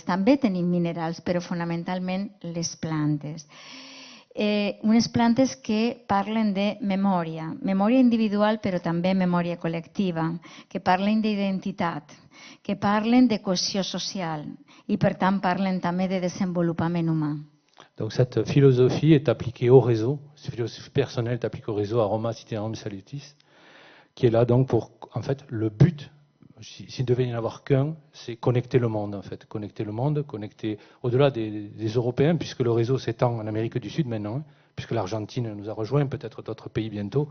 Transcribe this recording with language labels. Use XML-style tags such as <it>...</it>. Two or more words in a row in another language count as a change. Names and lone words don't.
<ca>També tenim minerals, però fonamentalment les plantes. Unes plantes que parlen de memòria individual però també memòria col·lectiva, que parlen d'identitat, que parlen de cohesió social i per tant parlen també de desenvolupament humà.</ca> <fr>Donc cette philosophie est appliquée au réseau, cette philosophie personnelle est appliquée au réseau Aromas Itinerarium Salutis, qui est là donc pour, en fait, le but, s'il devait y en avoir qu'un, c'est connecter le monde, en fait. Connecter le monde, connecter au-delà des Européens, puisque le réseau s'étend en Amérique du Sud maintenant, hein, puisque l'Argentine nous a rejoint, peut-être d'autres pays bientôt.</fr>